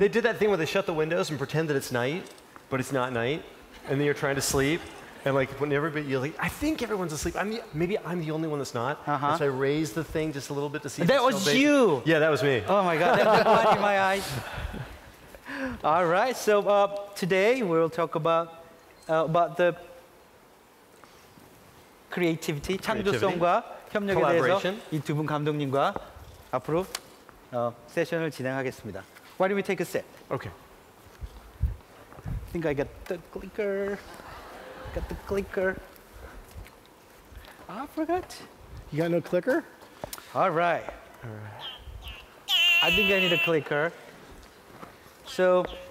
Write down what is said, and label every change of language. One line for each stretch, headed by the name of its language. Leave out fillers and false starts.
English: They did that thing where they shut the windows and pretend that it's night, but it's not night, and then you're trying to sleep, and like when everybody, you're like, I think everyone's asleep. Maybe I'm the only one that's not. And so I raised the thing just a little bit to see. That was you. Yeah, that was me. Oh my God, that's the light in my eyes. All right, so today we'll talk about the creativity,
Korean: 창조성과 협력에 대해서 이 두 분 감독님과 앞으로 세션을 진행하겠습니다.
English: Why don't we take a sip? Okay. I think I got the clicker. Got the clicker. I forgot. You got no clicker? All right. I think I need a clicker. So.